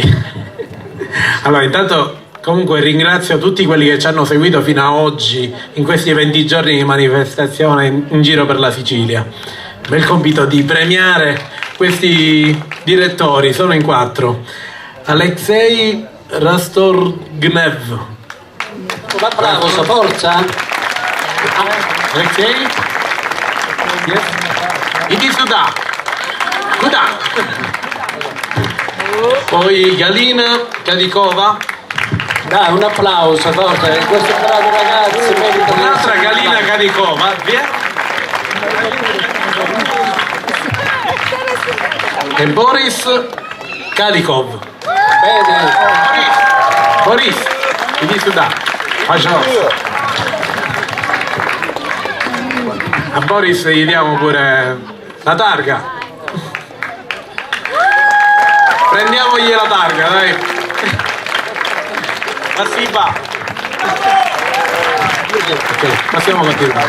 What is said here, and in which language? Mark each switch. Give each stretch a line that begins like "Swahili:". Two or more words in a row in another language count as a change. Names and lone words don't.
Italian: Allora, intanto comunque ringrazio tutti quelli che ci hanno seguito fino a oggi in questi 20 giorni di manifestazione in giro per la Sicilia. A me il compito di premiare questi direttori, sono in 4. Alexei Rastorgnev. Un applauso, forza! Alexei? Yes.
Russian: Иди сюда. Куда?
Italian: Poi Galina Kadikova. Dai, un applauso, forza, questi bravi ragazzi meritano. Un'altra Galina Kadikova, via. E Boris Kadikov. Bene. Boris,
Russian: иди сюда. Пожалуйста.
Italian: A Boris gli diamo pure la targa. Prendiamogli la targa, dai. Passiva. Ok, passiamo a continuare.